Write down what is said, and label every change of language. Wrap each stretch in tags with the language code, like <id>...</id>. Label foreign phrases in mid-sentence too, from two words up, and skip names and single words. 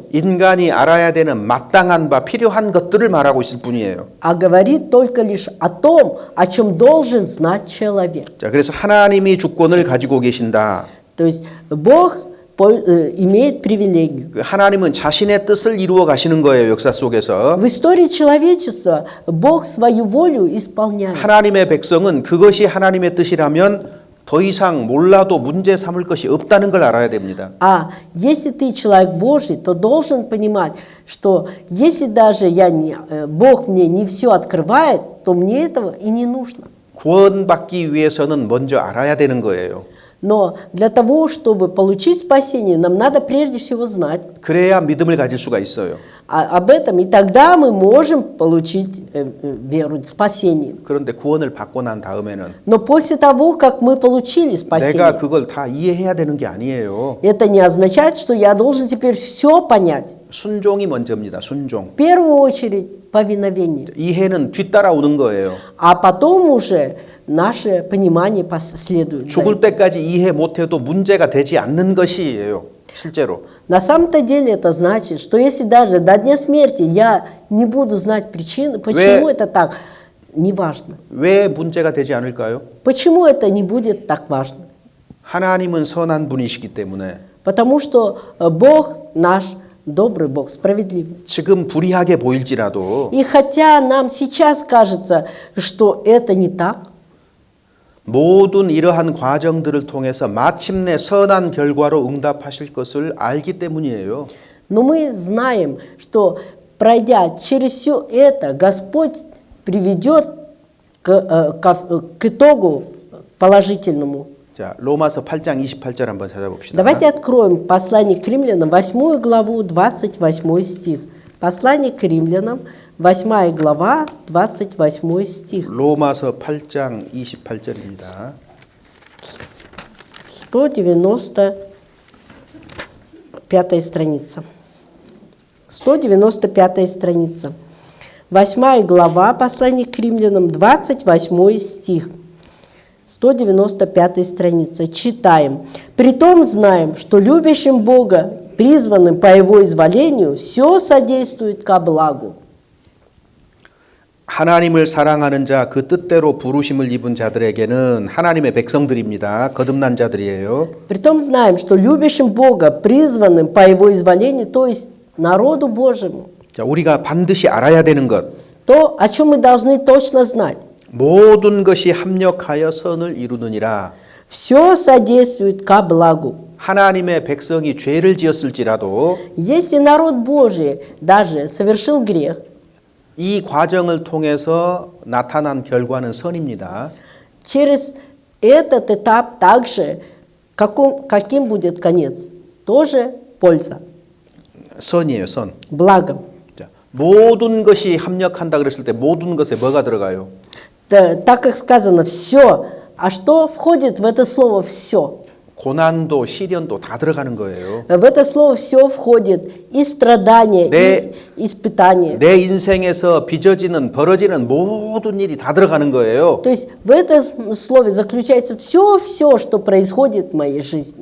<ko>인간이 알아야 되는 마땅한 바 필요한 것들을 말하고 있을 뿐이에요.</ko> <ru>а говорит только лишь о том, о чем должен знать человек.</ru> <ko>자, 그래서 하나님이 주권을 가지고 계신다.</ko> <ru>То есть Бог имеет привилегию.</ru> <ko>그 하나님은 자신의 뜻을 이루어 가시는 거예요. 역사 속에서.</ko> <ru>В истории человечества Бог свою волю исполняет.</ru> <ko>하나님의 백성은 그것이 하나님의 뜻이라면 더 이상 몰라도 문제 삼을 것이 없다는 걸 알아야 됩니다.</ko> <ru>А если ты человек Божий, то должен понимать, что если даже Бог мне не все открывает, то мне этого и не нужно.</ru> <ko>구원받기 위해서는 먼저 알아야 되는 거예요.</ko> <ru>Но для того, чтобы получить спасение, нам надо прежде всего знать</ru> <ko>그래야 믿음을 가질 수가 있어요.</ko> <ru>об этом, и тогда мы можем получить веру, спасение.</ru> <ko>그런데 구원을 받고 난 다음에는</ko> <ru>Но после того, как мы получили</ru> <ko>내가</ko> <ru>спасение,</ru> <ko>그걸 다 이해해야 되는 게 아니에요.</ko> <ru>это не означает, что я должен теперь все понять.</ru> <ko>순종이 먼저입니다. 순종.</ko> <ru>В первую очередь повиновение,</ru> <ko>이해는 뒤따라오는 거예요.</ko> <ru>а потом уже наше понимание последует. за</ru> <ko>죽을</ko> <ru>этим.</ru> <ko>때까지 이해 못해도 문제가 되지 않는 것이에요. 실제로.</ko> <ru>На самом-то деле это значит, что если даже до дня смерти я не буду знать причины, почему это так, неважно.</ru> <ko>왜 문제가 되지 않을까요?</ko> <ru>Почему это не будет так важно?</ru> <ko>하나님은 선한 분이시기 때문에</ko> <ru>Потому что Бог наш добрый Бог, справедливый.</ru> <ko>지금 불이하게 보일지라도</ko> <ru>И хотя нам сейчас кажется, что это не так,</ru> <ko>모든 이러한 과정들을 통해서 마침내 선한 결과로 응답하실 것을 알기 때문이에요.</ko> <ru>но мы знаем, что пройдя через все это, Господь приведет к итогу положительному.</ru> <ko>자, 로마서 8장 28절 한번 찾아봅시다.</ko> <ru>Давайте откроем послание к римлянам, 8 главу, 28 стих. Послание к римлянам, 8 глава, 28 стих.</ru> <ko>로마서 8장 28절입니다.</ko> <ru>195 страница. 195 страница. 8 глава, послание к римлянам, 28 стих. 195 страница. Читаем. «Притом знаем, что любящим Бога, призванным по Его изволению, все содействует ко благу».</ru> <ko>하나님을 사랑하는 자, 그 뜻대로 부르심을 입은 자들에게는 하나님의 백성들입니다. 거듭난 자들이에요.</ko> <ru>Притом знаем, что любящим Бога, призванным по Его изволению, то есть народу Божьему,</ru> <ko>자, 우리가 반드시 알아야 되는 것.</ko> <ru>то, о чем мы должны точно знать.</ru> <ko>모든 것이 합력하여 선을 이루느니라.</ko> <ru>Все содействует ко благу.</ru> <ko>하나님의 백성이 죄를 지었을지라도</ko> <ru>Если народ Божий даже совершил грех,</ru> <ko>이 과정을 통해서 나타난 결과는 선입니다.</ko> <ru>через этот этап также каким будет конец? Тоже польза,</ru> <ko>선이에요, 선.</ko> <ru>благо.</ru> <ko>자, 모든 것이 합력한다 그랬을 때 모든 것에 뭐가 들어가요?</ko> <ru>Так как сказано «все», а что входит в это слово «все»?</ru> <ko>고난도 시련도 다 들어가는 거예요.</ko> <ru>В это слово «все» входит и страдания,</ru> <ko>네.</ko> <ru>и испытания.</ru> <ko>내 인생에서 빚어지는 벌어지는 모든 일이 다 들어가는 거예요.</ko> <ru>То есть в этом слове заключается все, что происходит в моей жизни.</ru>